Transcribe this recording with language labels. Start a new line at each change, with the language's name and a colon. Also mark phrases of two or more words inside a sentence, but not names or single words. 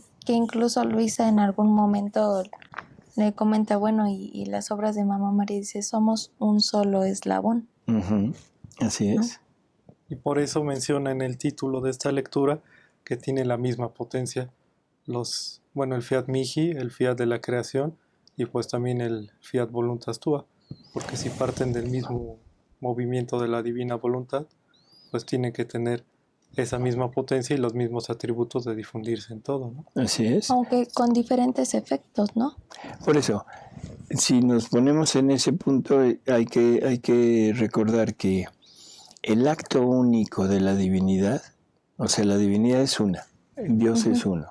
Spanish: Que incluso Luisa en algún momento le comenta, bueno, y las obras de Mamá María, dice, somos un solo eslabón. Así es. Y por eso menciona en el título de esta lectura que tiene la misma potencia el
Latin: fiat mihi,
Spanish: el fiat de la creación, y pues también el
Latin: fiat voluntas tua,
Spanish: porque si parten del mismo movimiento de la divina voluntad, pues tienen que tener esa misma potencia y los mismos atributos de difundirse en todo, ¿no? Así es. Aunque con diferentes efectos, ¿no? Por eso, si nos ponemos en ese punto, hay que recordar que el acto único de la divinidad, o sea, la divinidad es una, Dios es uno.